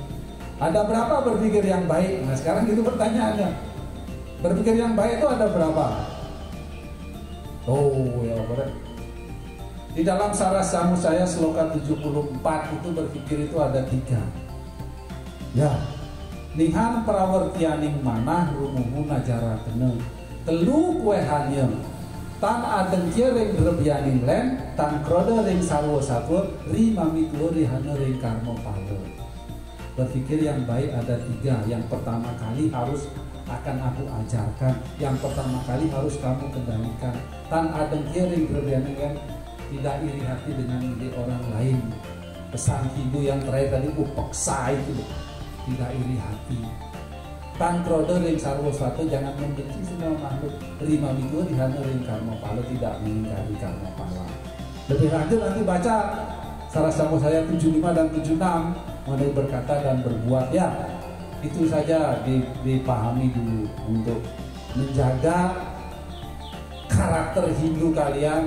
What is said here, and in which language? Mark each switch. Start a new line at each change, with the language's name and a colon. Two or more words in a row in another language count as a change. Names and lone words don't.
Indonesian: Ada berapa berpikir yang baik? Nah sekarang itu pertanyaannya. Berpikir yang baik itu ada berapa? Oh ya berat. Di dalam Saras Samu saya Sloka 74 itu berpikir itu ada 3. Ya.
Kawi: Nihan prawertianing manah rumuhu najara kene. Telu kue hanyem. Tan adeng ring rebyaning len, tan kroda ring sarwo sapur, ri mamitur rihana ring karmo palo.
Indonesian: Berpikir yang baik ada 3. Yang pertama kali harus akan aku ajarkan. Yang pertama kali harus kamu kendalikan.
Kawi: Tan adeng ring rebyaning len,
Indonesian: tidak iri hati dengan ide orang lain. Pesan Hindu yang terakhir tadi upeksa itu, tidak iri hati.
Kawi: Tan krodo ring sarwo suatu,
Indonesian: jangan membenci semua makhluk.
Kawi: Rima mitu dihana ring karma pala,
Indonesian: tidak mengingkari karma pala. Lebih lanjut nanti baca Saras Samu saya 75 dan 76 mengenai berkata dan berbuat ya. Itu saja dipahami dulu untuk menjaga karakter Hindu kalian.